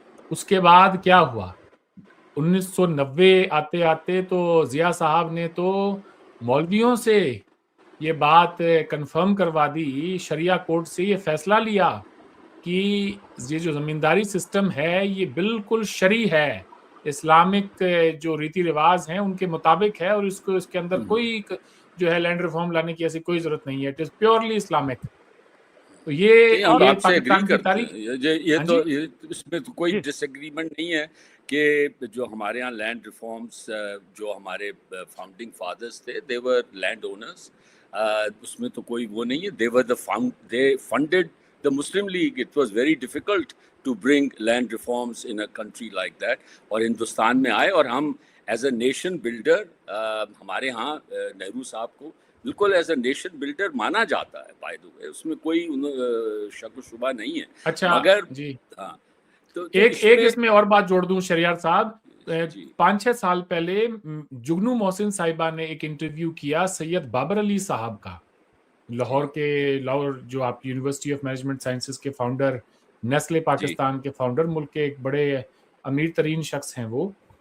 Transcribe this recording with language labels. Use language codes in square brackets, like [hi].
[hi] उसके बाद क्या हुआ, 1990 आते आते तो जिया साहब ने तो मौलवियों से ये बात कंफर्म करवा दी, शरिया कोर्ट से ये फैसला लिया कि ये जो जमींदारी सिस्टम है ये बिल्कुल शरी है, इस्लामिक जो रीति रिवाज हैं उनके मुताबिक है, और इसके अंदर कोई जो है लैंड रिफॉर्म लाने की ऐसी कोई जरूरत नहीं है, [en] It is purely Islamic. [hi] तो ये आपसे एग्री करते हैं, ये तो इसमें तो कोई डिसएग्रीमेंट नहीं है कि जो हमारे यहाँ लैंड रिफॉर्म्स जो हमारे फाउंडिंग फादर्स थे, [en] they were land owners, [hi] उसमें तो कोई वो नहीं है। दे funded [en] the Muslim League. It was very difficult to bring land reforms in a country like that. [hi] और हिंदुस्तान में आए, और हम [en] as a nation builder, [hi] हमारे यहाँ नेहरू साहब को बिल्कुल as a nation builder माना जाता है, [en] by the way, [hi] उसमें कोई शक शुबा नहीं है। अच्छा, मगर जी हाँ, तो एक इसमें और बात जोड़ दूं शरियार साहब, 5-6 साल पहले जुगनू मोहसिन साहिबा ने एक इंटरव्यू किया सैयद बाबर अली साहब का, लाहौर जो आप यूनिवर्सिटी ऑफ मैनेजमेंट साइंसेस के फाउंडर, नेस्ले पाकिस्तान के फाउंडर, मुल्क के एक बड़े अमीर तरीन शख्स हैं वो।